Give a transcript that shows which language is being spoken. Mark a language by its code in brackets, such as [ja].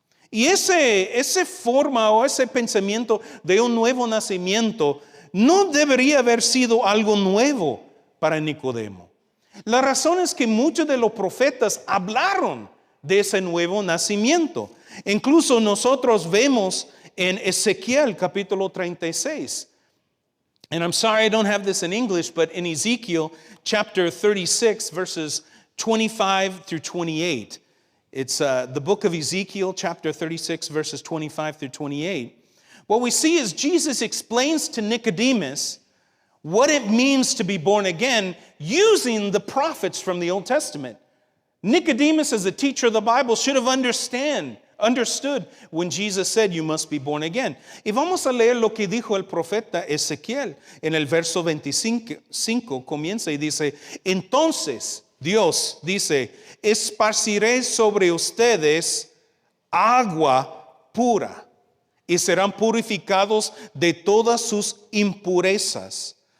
[es] Y ese forma o ese pensamiento de un nuevo nacimiento no debería haber sido algo nuevo para Nicodemo. La razón es que muchos de los profetas hablaron de ese nuevo nacimiento. Incluso nosotros vemos en Ezequiel capítulo 36. [en] And I'm sorry I don't have this in English, but in Ezekiel chapter 36 verses 25 through 28. It's the book of Ezekiel chapter 36 verses 25 through 28. What we see is Jesus explains to Nicodemus what it means to be born again using the prophets from the Old Testament. Nicodemus, as a teacher of the Bible, should have understood when Jesus said, you must be born again. [es] Y vamos a leer lo que dijo el profeta Ezequiel. En el verso 25 comienza y dice, entonces Dios dice, esparciré sobre ustedes agua pura y serán purificados de todas sus impurezas.